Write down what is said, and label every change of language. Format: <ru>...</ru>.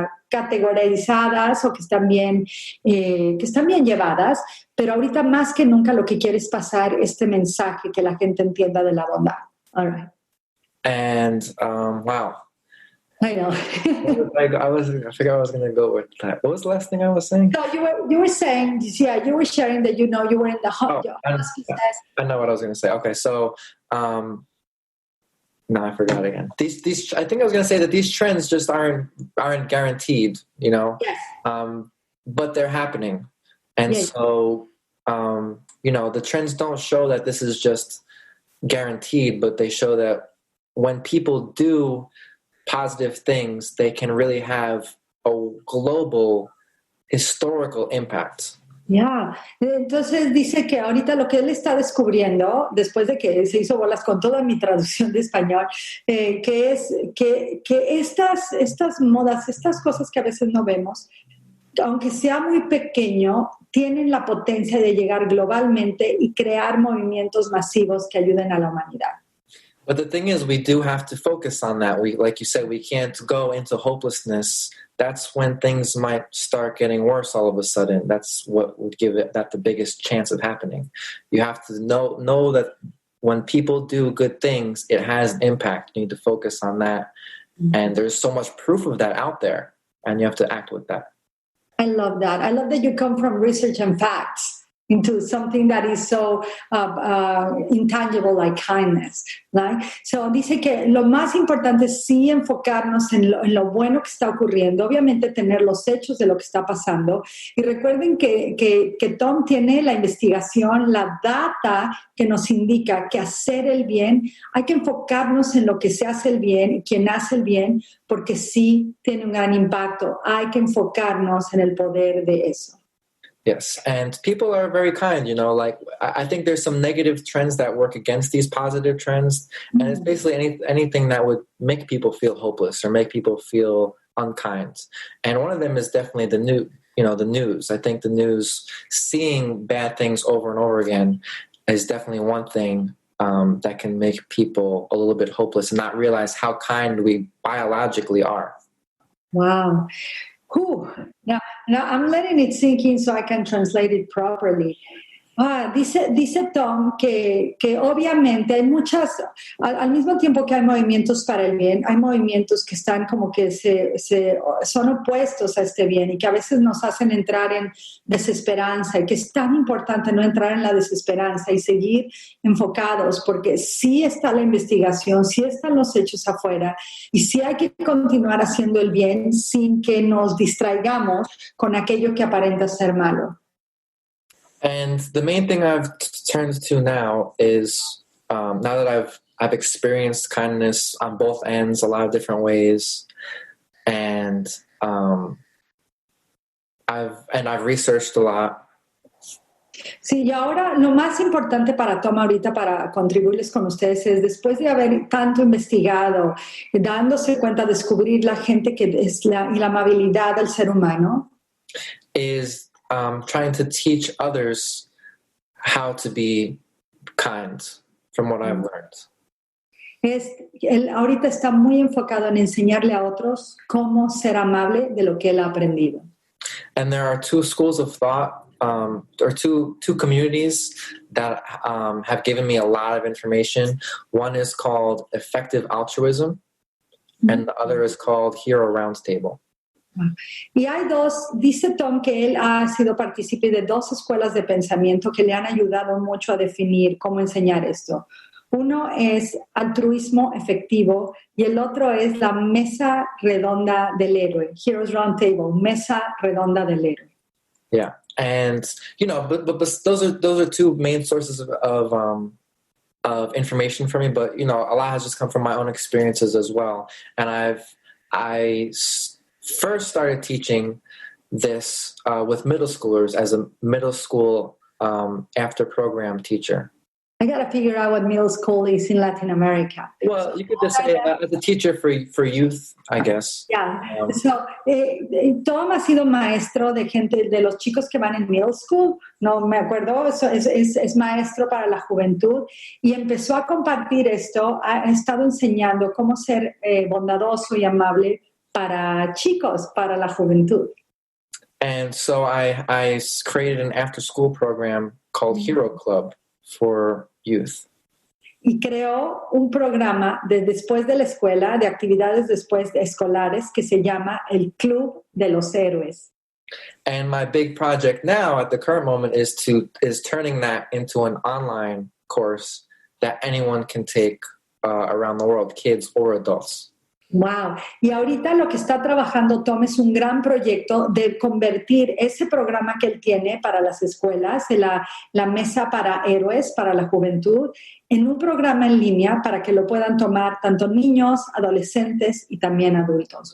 <es>categorizadas o que están bien llevadas, pero ahorita más que nunca lo que quiere es pasar este mensaje que la gente entienda de la bondad.</es> <en>All right. And wow. I know. I forgot I was going to go with that. What was the last thing I was saying? No, you were saying, you were sharing that you were in the hospice. I know what I was going to say. Okay, so no, I forgot again. These I think I was going to say that these trends just aren't guaranteed, Yes. But they're happening, and yes. So the trends don't show that this is just guaranteed, but they show that when people do positive things, they can really have a global historical impact.</en> <es>Ya, entonces dice que ahorita lo que él está descubriendo, después de que se hizo bolas con toda mi traducción de español, que es que estas modas, estas cosas que a veces no vemos, aunque sea muy pequeño, tienen la potencia de llegar globalmente y crear movimientos masivos que ayuden a la humanidad.</es> <en>But the thing is, we do have to focus on that. We, like you said, we can't go into hopelessness. That's when things might start getting worse all of a sudden. That's what would give it that the biggest chance of happening. You have to know that when people do good things, it has impact. You need to focus on that. And there's so much proof of that out there, and you have to act with that. I love that. I love that you come from research and facts into something that is so intangible like kindness, right?</en> <es>So dice que lo más importante es sí enfocarnos en lo bueno que está ocurriendo, obviamente tener los hechos de lo que está pasando. Y recuerden que Tom tiene la investigación, la data que nos indica que hacer el bien, hay que enfocarnos en lo que se hace el bien y quien hace el bien, porque sí tiene un gran impacto. Hay que enfocarnos en el poder de eso.</es> <en>Yes, and people are very kind, like I think there's some negative trends that work against these positive trends, and it's basically anything that would make people feel hopeless or make people feel unkind. And one of them is definitely the news. I think the news, seeing bad things over and over again, is definitely one thing that can make people a little bit hopeless and not realize how kind we biologically are. Wow. Whew. Now I'm letting it sink in so I can translate it properly.</en> <es>Dice Tom que obviamente hay muchas, al mismo tiempo que hay movimientos para el bien, hay movimientos que están como que son opuestos a este bien y que a veces nos hacen entrar en desesperanza, y que es tan importante no entrar en la desesperanza y seguir enfocados, porque sí está la investigación, sí están los hechos afuera y sí hay que continuar haciendo el bien sin que nos distraigamos con aquello que aparenta ser malo.</es> <en>And the main thing I've turned to now is now that I've experienced kindness on both ends, a lot of different ways, and I've researched a lot.</en> <es>Sí, y ahora lo más importante para Tom ahorita para contribuirles con ustedes es, después de haber tanto investigado, dándose cuenta, descubrir la gente que es y la amabilidad del ser humano,</es> <en>is trying to teach others how to be kind from what I've learned.</en> <es>Él ahorita está muy enfocado en enseñarle a otros cómo ser amable de lo que él ha aprendido.</es> <en>And there are two schools of thought, or two communities that have given me a lot of information. One is called effective altruism, and the other is called Hero Roundtable.</en> <es>Y hay dice Tom que él ha sido partícipe de dos escuelas de pensamiento que le han ayudado mucho a definir cómo enseñar esto. Uno es altruismo efectivo y el otro es la mesa redonda del héroe, Heroes Round Table, mesa redonda del héroe.</es> <en>Yeah, and but those are two main sources of information for me. But a lot has just come from my own experiences as well. And I first started teaching this with middle schoolers as a middle school after program teacher. I got to figure out what middle school is in Latin America. Well, you could just say as a teacher for youth, I guess.</en> <es>Yeah. So, Tom ha sido maestro de gente, de los chicos que van en middle school. No me acuerdo, es maestro para la juventud y empezó a compartir esto. Ha estado enseñando cómo ser bondadoso y amable para chicos, para la juventud.</es> <en>And so I created an after-school program called Hero Club for youth.</en> <es>Y creó un programa de después de la escuela, de actividades después de escolares, que se llama el Club de los Héroes.</es> <en>And my big project now at the current moment is turning that into an online course that anyone can take around the world, kids or adults. Wow.</en> <es>Y ahorita lo que está trabajando Tom es un gran proyecto de convertir ese programa que él tiene para las escuelas, la mesa para héroes, para la juventud, en un programa en línea para que lo puedan tomar tanto niños, adolescentes y también adultos.</es>